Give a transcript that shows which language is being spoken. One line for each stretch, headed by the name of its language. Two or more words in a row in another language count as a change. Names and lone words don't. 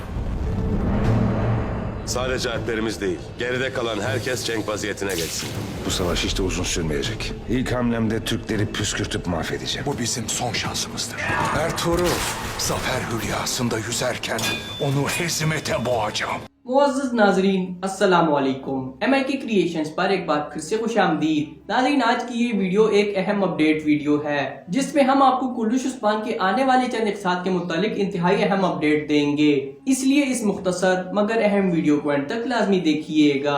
Turkish: Sadece Alplerimiz değil, geride kalan herkes cenk vaziyetine geçsin. Bu savaş hiç de uzun sürmeyecek. İlk hamlemde Türkleri püskürtüp mahvedeceğim. Bu bizim son şansımızdır. Ertuğrul, zafer hülyasında yüzerken onu hezimete boğacağım.
Hindi: मुअज़्ज़ज़ नाज़रीन
Arabic: السلام عليكم.
Hindi: MIK क्रिएशंस पर एक बार फिर से खुशामदीद। नाज़रीन, आज की ये वीडियो एक अहम
English: update video
Hindi: है जिसमें हम आपको कुल्लुश उस्मान के आने वाले चंद इक़्तिसाद के मुतालिक इंतहाई अहम अपडेट देंगे, इसलिए इस मुख्तसर मगर अहम वीडियो को अंत तक लाजमी देखिएगा।